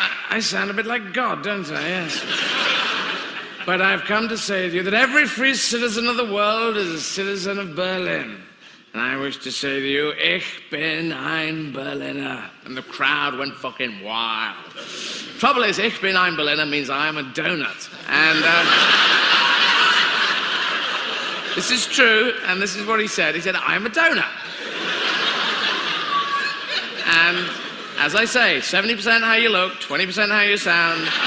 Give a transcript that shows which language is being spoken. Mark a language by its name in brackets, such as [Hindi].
[English] I sound a bit like God, don't I? Yes. "But I've come to say to you that every free citizen of the world is a citizen of Berlin. And I wish to say to you, [German] ich bin ein Berliner." [English] And the crowd went fucking wild. Trouble is, [German] ich bin ein Berliner [English] means I am a donut. And this is true, and this is what he said. He said, "I am a donut." And as I say, 70% how you look, 20% how you sound.